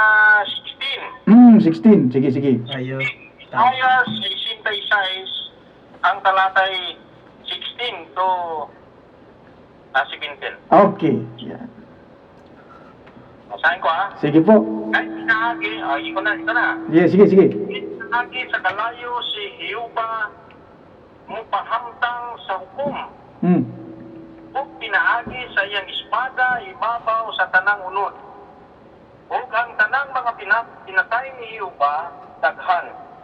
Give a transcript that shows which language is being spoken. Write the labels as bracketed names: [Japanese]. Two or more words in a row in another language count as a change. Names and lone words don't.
[Cebuano] 16. 16. Sige. Isaiah 66, ang talatay 16 to 17. Okay. Yan. [Filipino] Basahin ko Sige po. Kahit pinahagi, ito na. Yeah, sige. [Cebuano] Pinahagi sa kalayo si Jehovah mupahamtang sa hukom. Ug pinaagi sa iyang espada ibabaw sa tanang unod. Ug ang tanang mga pinatay ni Jehovah daghan.